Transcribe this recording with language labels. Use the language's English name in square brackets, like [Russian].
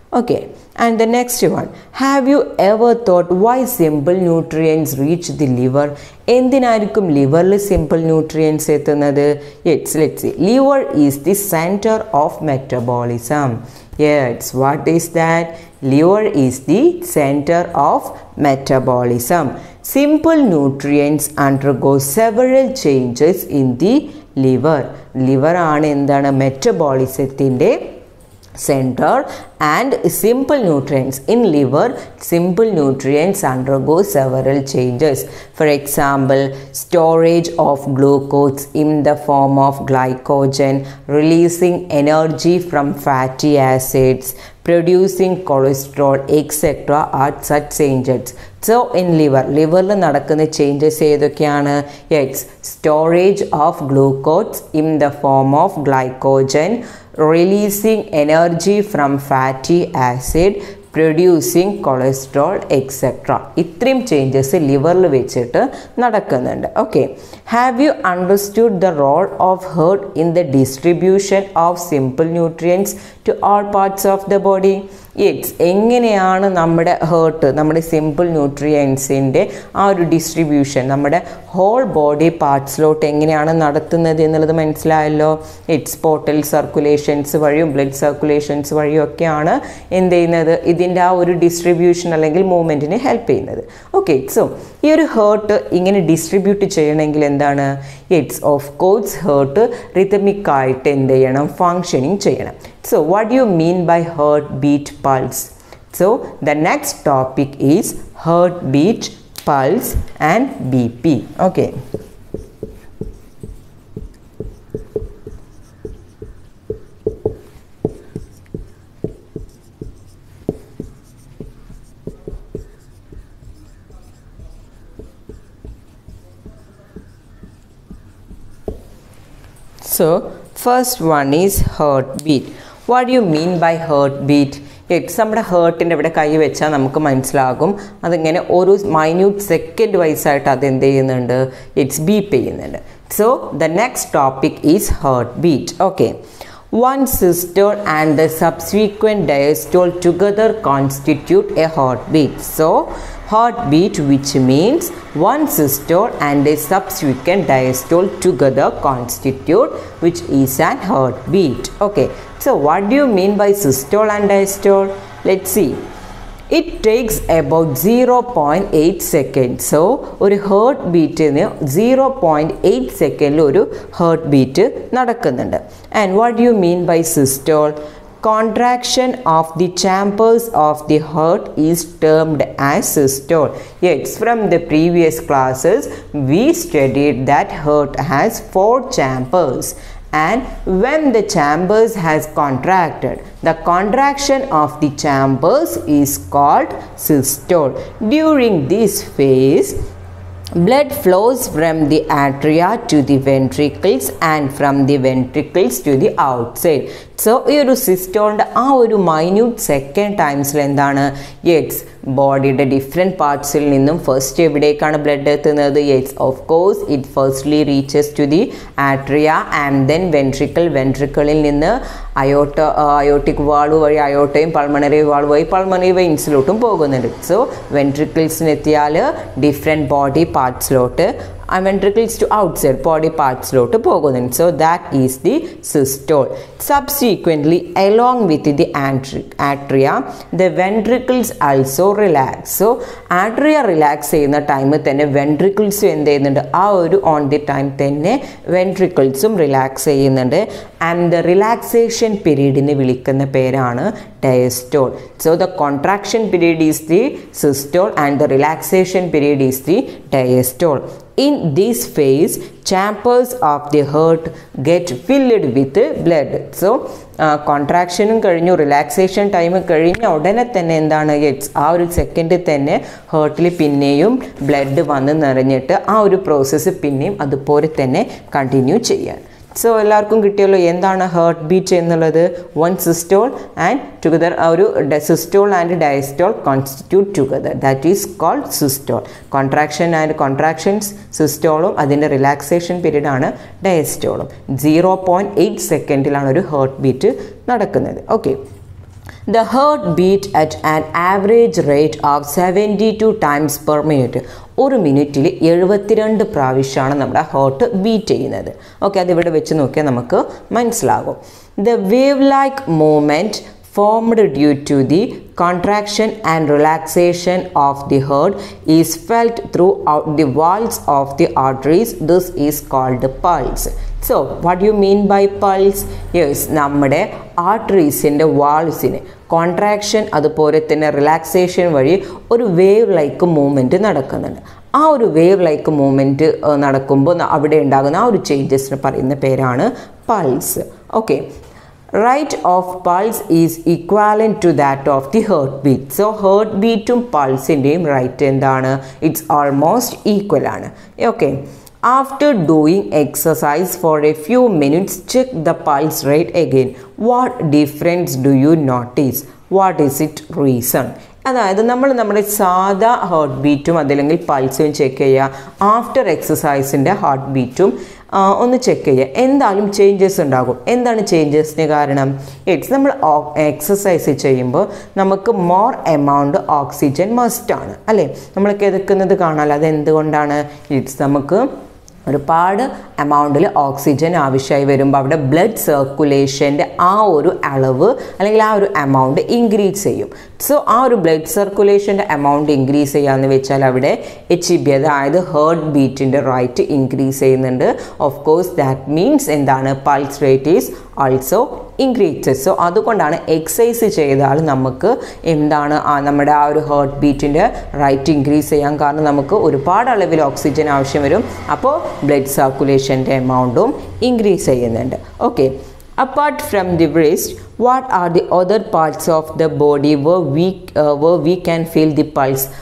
[English] Okay, and the next one, have you ever thought why simple nutrients reach the liver? [Malayalam] എന്തിനായിരിക്കും ലിവറിൽ simple nutrients എത്തുന്നത്? [English] Let's see. Liver is the centre of metabolism. Yes, what is that? liver is the center of metabolism. Simple nutrients undergo several changes in the liver. [Malayalam] Liver ആണ് എന്താണ് മെറ്റബോളിസത്തിൻ്റെ center, [English] and simple nutrients in liver, simple nutrients undergo several changes. For example, storage of glucose in the form of glycogen, releasing energy from fatty acids, producing cholesterol, etc. are such changes. [Malayalam] So in liver നടക്കുന്ന changes ഏതൊക്കെയാണ്? [English] Yes, storage of glucose in the form of glycogen, releasing energy from fatty acid, producing cholesterol, etc. [Malayalam] ഇത്രയും changes ലിവറിൽ വെച്ചിട്ട് നടക്കുന്നുണ്ട്. [English] Okay, have you understood the role of heart in the distribution of simple nutrients to all parts of the body? [Malayalam] Yes, എങ്ങനെയാണ് നമ്മുടെ heart നമ്മുടെ simple ന്യൂട്രിയൻസിൻ്റെ ആ ഒരു distribution നമ്മുടെ whole body പാർട്സിലോട്ട് എങ്ങനെയാണ് നടത്തുന്നത് എന്നുള്ളത് മനസ്സിലായല്ലോ. ഇറ്റ്സ് പോർട്ടൽ സർക്കുലേഷൻസ് വഴിയും ബ്ലഡ് സർക്കുലേഷൻസ് വഴിയും ഒക്കെയാണ് എന്ത് ചെയ്യുന്നത്, ഇതിൻ്റെ ആ ഒരു ഡിസ്ട്രിബ്യൂഷൻ അല്ലെങ്കിൽ മൂവ്മെൻറ്റിന് ഹെൽപ്പ് ചെയ്യുന്നത്. ഓക്കെ, സോ ഈ ഒരു ഹേർട്ട് ഇങ്ങനെ ഡിസ്ട്രിബ്യൂട്ട് ചെയ്യണമെങ്കിൽ എന്താണ്? [English] it's of course [Malayalam] ഹേർട്ട് റിതമിക്കായിട്ട് എന്ത് ചെയ്യണം, ഫങ്ഷനിങ് ചെയ്യണം. [English] So what do you mean by heartbeat pulse? So the next topic is heartbeat pulse and BP. Okay. So first one is heartbeat. What do you mean by heartbeat? [Malayalam] നമ്മുടെ ഹേർട്ടിൻ്റെ ഇവിടെ കൈ വെച്ചാൽ നമുക്ക് മനസ്സിലാകും അതിങ്ങനെ ഒരു മൈന്യൂട്ട് സെക്കൻഡ് വൈസായിട്ട് അതെന്ത് ചെയ്യുന്നുണ്ട്, ഇറ്റ്സ് ബീപ്പ് ചെയ്യുന്നുണ്ട്. [English] So the next topic is heart beat. Okay, one systole and the subsequent diastole together constitute a heartbeat. So heartbeat, which means one systole and a subsequent diastole together constitute, which is an heartbeat. Okay, so what do you mean by systole and diastole? Let's see. It takes about 0.8 seconds. [Malayalam] So ഒരു heart ബീറ്റിന് 0.8 സെക്കൻഡിൽ ഒരു heart beat നടക്കുന്നുണ്ട്. [English] And what do you mean by systole? Contraction of the chambers of the heart is termed as systole. Yes, from the previous classes we studied that heart has 4 chambers, and when the chambers has contracted, the contraction of the chambers is called systole. During this phase, blood flows from the atria to the ventricles and from the ventricles to the outside. [Malayalam] So ഈ ഒരു സിസ്റ്റോളിൻ്റെ ആ ഒരു minute second ടൈംസിൽ എന്താണ്, yes, ബോഡിയുടെ different പാർട്സിൽ നിന്നും first എവിടേക്കാണ് blood എത്തുന്നത്? Yes, [English] of course it firstly reaches to the atria and then [Malayalam] വെൻട്രിക്കിളിൽ നിന്ന് അയോട്ടിക് വാൾവ് വഴി അയോട്ടയും പൾമണറി വാൾവ് വഴി പൾമണറി വെയിൻസിലോട്ടും പോകുന്നുണ്ട്. So വെൻട്രിക്കിൾസിനെത്തിയാൽ different body പാർട്സിലോട്ട് [English] ventricles to outside body parts [Malayalam] ലോട്ട് പോകുന്നുണ്ട്. [English] So that is the systole. Subsequently, along with the atria, the ventricles also relax. [Malayalam] So atria relax ചെയ്യുന്ന ടൈമിൽ തന്നെ വെൻട്രിക്കിൾസും എന്ത് ചെയ്യുന്നുണ്ട്, ആ ഒരു ഓൺ ദി ടൈം തന്നെ വെൻട്രിക്കിൾസും റിലാക്സ് ചെയ്യുന്നുണ്ട്. ആൻഡ് ദ റിലാക്സേഷൻ പീരീഡിന് വിളിക്കുന്ന പേരാണ് diastole. [English] So the contraction period is the systole and the relaxation period is the diastole. In this phase, chambers of the heart get filled with blood. [Malayalam] So കോൺട്രാക്ഷനും കഴിഞ്ഞു, relaxation time കഴിഞ്ഞ ഉടനെ തന്നെ എന്താണ്, ആ ഒരു സെക്കൻഡിൽ തന്നെ ഹേർട്ടിൽ പിന്നെയും ബ്ലഡ് വന്ന് നിറഞ്ഞിട്ട് ആ ഒരു പ്രോസസ്സ് പിന്നെയും അതുപോലെ തന്നെ കണ്ടിന്യൂ ചെയ്യാൻ. സോ എല്ലാവർക്കും കിട്ടിയല്ലോ എന്താണ് ഹേർട്ട് ബീറ്റ് എന്നുള്ളത്. വൺ സിസ്റ്റോൾ ആൻഡ് ടുഗദർ, ആ ഒരു systole and diastole constitute together, [English] That is called systole. [Malayalam] Contraction and contractions സിസ്റ്റോളും അതിൻ്റെ റിലാക്സേഷൻ പീരീഡാണ് ഡയസ്റ്റോളും. 0.8 സെക്കൻഡിലാണ് ഒരു ഹേർട്ട് ബീറ്റ് നടക്കുന്നത്. [English] Okay, the heart beat at an average rate of 72 times per minute. [Malayalam] ഒരു മിനിറ്റിൽ 72 പ്രാവശ്യമാണ് നമ്മുടെ heart beat ചെയ്യുന്നത്. ഓക്കെ, അതിവിടെ വെച്ച് നോക്കിയാൽ നമുക്ക് മനസ്സിലാകും. [English] The wave like movement formed due to the contraction and relaxation of the heart is felt throughout the walls of the arteries. This is called pulse. So what do you mean by pulse? [Malayalam] Yes, നമ്മുടെ ആർട്ടറീസിൻ്റെ വാൾസിന് contraction അതുപോലെ തന്നെ relaxation വഴി ഒരു wave like movement നടക്കുന്നുണ്ട്. ആ ഒരു wave like movement നടക്കുമ്പോൾ അവിടെ ഉണ്ടാകുന്ന ആ ഒരു ചേഞ്ചസിന് പറയുന്ന പേരാണ് pulse. [English] Okay, rate of pulse is equivalent to that of the heartbeat. [Malayalam] So heartbeatum pulse-ൻ്റെയും rate എന്താണ്? [English] It's almost equal ആണ്. Okay, after doing exercise for a few minutes, check the pulse rate again. What difference do you notice? What is it reason? [Malayalam] അതായത് നമ്മൾ നമ്മുടെ സാധാ heart ബീറ്റും അതല്ലെങ്കിൽ പൾസും check ചെയ്യുക. After എക്സസൈസിൻ്റെ heart ബീറ്റും ഒന്ന് check ചെയ്യുക. എന്തായാലും ചേഞ്ചസ് ഉണ്ടാകും. എന്താണ് ചേഞ്ചസിന് കാരണം? ഇറ്റ്സ് നമ്മൾ എക്സസൈസ് ചെയ്യുമ്പോൾ നമുക്ക് മോർ എമൗണ്ട് ഓക്സിജൻ മസ്റ്റാണ് അല്ലേ? നമ്മൾ കിതക്കുന്നത് കാണാൻ. അതെന്തുകൊണ്ടാണ്? ഇറ്റ്സ് നമുക്ക് ഒരുപാട് എമൗണ്ടിൽ ഓക്സിജൻ ആവശ്യമായി വരുമ്പോൾ അവിടെ ബ്ലഡ് സർക്കുലേഷൻ്റെ ആ ഒരു അളവ് അല്ലെങ്കിൽ ആ ഒരു എമൗണ്ട് ഇൻക്രീസ് ചെയ്യും. സോ ആ ഒരു ബ്ലഡ് സർക്കുലേഷൻ്റെ എമൗണ്ട് ഇൻക്രീസ് ചെയ്യാന്ന് വെച്ചാൽ അവിടെ HB അതായത് ഹാർട്ട് ബീറ്റിൻ്റെ റേറ്റ് ഇൻക്രീസ് ചെയ്യുന്നുണ്ട്. [English] Of course that means എന്താണ്? Pulse rate is also increases. [Malayalam] So അതുകൊണ്ടാണ് എക്സസൈസ് ചെയ്താൽ നമുക്ക് എന്താണ് നമ്മുടെ ആ ഒരു ഹാർട്ട് ബീറ്റിൻ്റെ റേറ്റ് ഇൻക്രീസ് ചെയ്യാൻ കാരണം നമുക്ക് ഒരുപാട് അളവിൽ ഓക്സിജൻ ആവശ്യം വരും. അപ്പോൾ ബ്ലഡ് സർക്കുലേഷൻ്റെ എമൗണ്ടും ഇൻക്രീസ് ചെയ്യുന്നുണ്ട്. [English] Okay, apart from the wrist, what are the other parts of the body where we can feel the pulse?